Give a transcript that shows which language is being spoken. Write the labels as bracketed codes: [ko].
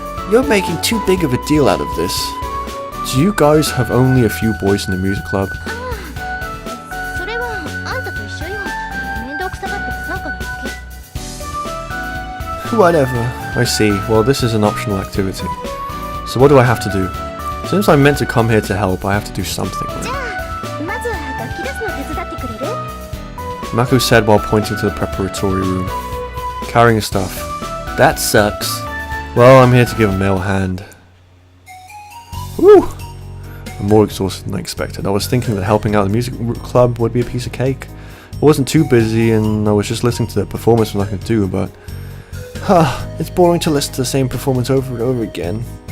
[en] You're making too big of a deal out of this. Do you guys have only a few boys in the music club? [ja] ああ、それはあんたと一緒よ。面倒くさがって不参加なだけ。 [en] Whatever. I see. Well, this is an optional activity. So what do I have to do? Since I'm meant to come here to help, I have to do something. [ja] じゃあ、まずは楽器出すの手伝ってくれる？ [en] Mako said while pointing to the preparatory room. Carrying stuff. That sucks. Well, I'm here to give a male hand. Woo! I'm more exhausted than I expected. I was thinking that helping out the music club would be a piece of cake. I wasn't too busy and I was just listening to the performance and nothing to do, but it's boring to listen to the same performance over and over again.